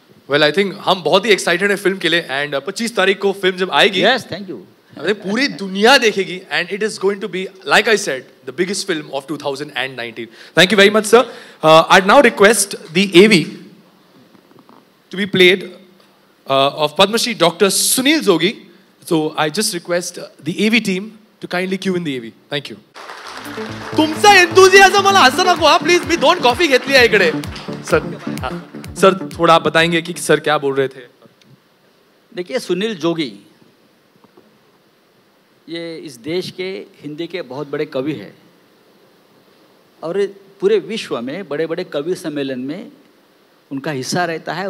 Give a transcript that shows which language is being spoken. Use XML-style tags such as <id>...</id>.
<en>well I think</en> <hi>हम बहुत ही excited है फिल्म के लिए. एंड 25 तारीख को फिल्म जब आएगी,</hi> <en>yes thank you,</en> <hi>पूरी दुनिया देखेगी.</hi> <en>And it is going to be, like I said, the biggest film of 2019. Thank you very much sir. I now request the AV to be played of Padma Shri Dr. Sunil Jogi. So I just request the AV team to kindly cue in the AV. Thank you.</en> <mr>तुमचा एंथुसियाझम मला असं नको हा please. मी 2 coffee घेतली आहे इकडे.</mr> <hi>Sir थोड़ा आप बताएंगे कि सर क्या बोल रहे थे? देखिए, सुनील जोगी ये इस देश के हिंदी के बहुत बड़े कवि हैं और पूरे विश्व में बड़े बड़े कवि सम्मेलन में उनका हिस्सा रहता है.</hi>